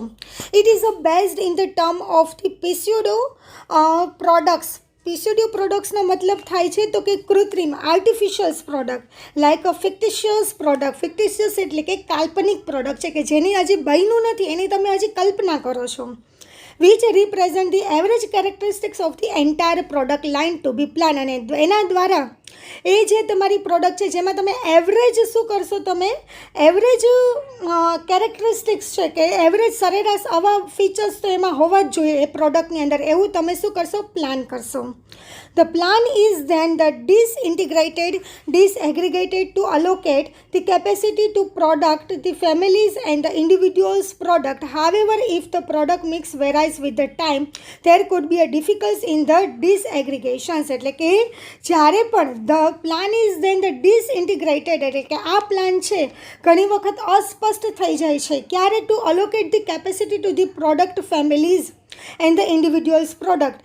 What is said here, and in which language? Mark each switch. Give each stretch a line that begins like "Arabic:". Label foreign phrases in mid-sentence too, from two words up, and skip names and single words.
English: It is based in the term of the pseudo products. pseudo productsno
Gujarati: મતલબ થાય છે તો કે કૃત્રિમ
English: artificials product like a fictitious product.
Gujarati: ફિક્ટિશિયસ એટલે કે કાલ્પનિક પ્રોડક્ટ છે કે જેની હજી બન્યું નથી એની તમે હજી કલ્પના કરો છો.
English: which represent the average characteristics of the entire product line to be planned
Gujarati: અને એના દ્વારા એ જે તમારી પ્રોડક્ટ છે જેમાં તમે એવરેજ શું કરશો, તમે
English: average characteristics
Gujarati: છે કે એવરેજ સરેરાશ આવા ફીચર્સ તો એમાં હોવા જ જોઈએ એ પ્રોડક્ટની અંદર એવું તમે શું કરશો, પ્લાન કરશો.
English: The plan is then the disaggregated to allocate the capacity to product, the families and the individual's product. However, if the product mix varies varies with the time there could be a difficult in the disaggregations.
Gujarati: એટલે કે જ્યારે પણ
English: the plan is then the disintegrated,
Gujarati: એટલે કે આ પ્લાન છે ઘણી વખત અસ્પષ્ટ થઈ જાય છે. ક્યારે?
English: To allocate the capacity to the product families and the individuals product.